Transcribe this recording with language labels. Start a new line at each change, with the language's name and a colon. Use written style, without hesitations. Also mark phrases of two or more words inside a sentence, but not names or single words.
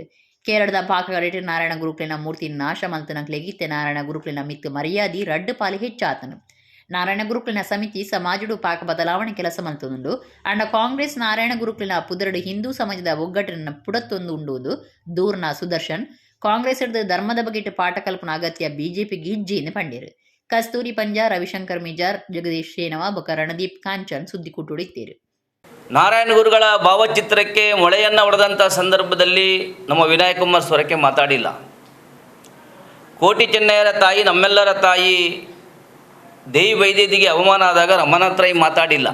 Tulu: ಕೇರಳದ ಪಾಕಗಡಿಟ್ಟು ನಾರಾಯಣ ಗುರುಕ್ಲಿನ ಮೂರ್ತಿ ನಾಶ ಮಲ್ತನಕ್ಲೆಗಿತ್ತೆ ನಾರಾಯಣ ಗುರುಕ್ಲಿನ ಮಿತ್ತು ಮರ್ಯಾದಿ ರಡ್ಡು ಪಾಲಿ ಹೆಚ್ಚಾತನು. ನಾರಾಯಣ ಗುರುಕುಲಿನ ಸಮಿತಿ ಸಮಾಜಡು ಪಾಕ ಬದಲಾವಣೆ ಕೆಲಸ ಮಲ್ತೊಂದುಂಡು ಅಂಡ ಕಾಂಗ್ರೆಸ್ ನಾರಾಯಣ ಗುರುಕುಲಿನ ಪುದರಡು ಹಿಂದೂ ಸಮಾಜದ ಒಗ್ಗಟ್ಟಿನ ಪುಡತ್ತೊಂದು ಉಂಡುವುದು ದೂರ್ನ ಸುದರ್ಶನ್ ಕಾಂಗ್ರೆಸ್ ಹಿಡಿದು ಧರ್ಮದ ಬಗೆಟ್ ಪಾಠ ಕಲ್ಪನ ಅಗತ್ಯ ಬಿಜೆಪಿ ಗಿಜ್ಜಿಂದು ಪಂಡಿರು ಕಸ್ತೂರಿ ಪಂಜಾ ರವಿಶಂಕರ್ ಮಿಜಾರ್ ಜಗದೀಶ್ ಶೇನವ ಬೊಕ ರಣದೀಪ್ ಕಾಂಚನ್ ಸುದ್ದಿ ಕುಟ್ಟುಡಿದ್ದೀರು.
Kannada: ನಾರಾಯಣ ಗುರುಗಳ ಭಾವಚಿತ್ರಕ್ಕೆ ಮೊಳೆಯನ್ನು ಹೊಡೆದಂಥ ಸಂದರ್ಭದಲ್ಲಿ ನಮ್ಮ ವಿನಾಯಕ್ ಕುಮಾರ್ ಸ್ವರಕ್ಕೆ ಮಾತಾಡಿಲ್ಲ. ಕೋಟಿ ಚೆನ್ನಯ್ಯರ ತಾಯಿ ನಮ್ಮೆಲ್ಲರ ತಾಯಿ ದೇವಿ ವೈದ್ಯದಿಗೆ ಅವಮಾನ ಆದಾಗ ರಮನಾಥ್ರೈ ಮಾತಾಡಿಲ್ಲ.